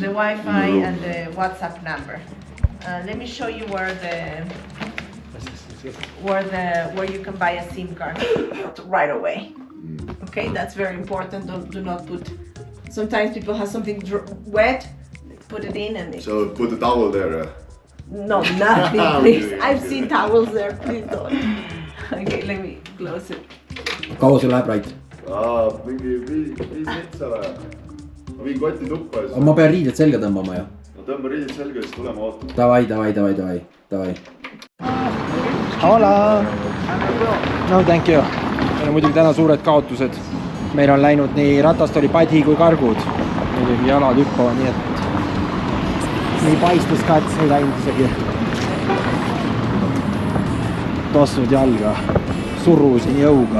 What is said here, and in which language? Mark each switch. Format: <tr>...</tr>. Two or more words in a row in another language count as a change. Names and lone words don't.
<en>the Wi-Fi and the WhatsApp number. Let me show you where you can buy a SIM card right away. Okay, that's very important. Do not put. Sometimes people have something wet. Put it in and so put the towel there. No, nothing, please. I've seen towels there. Please don't. Okay, let me close it.</en> <et>Kaua see läheb, Rait? Mingi 5 metsa läheb. Ma viin kotti tuppa. Ma pean riided selga tõmbama ju. No tõmba riided selga, siis tulema ootama. Davai.</et> <en>Hola! No thank you.</en> <et>Meil on muidugi täna suured kaotused. Meil on läinud nii ratast oli padhi kui kargud. Muidugi jalad hüppavad, nii et nii paistes ka, et ei läinud isegi tossud jalga, surusin jõuga.</et>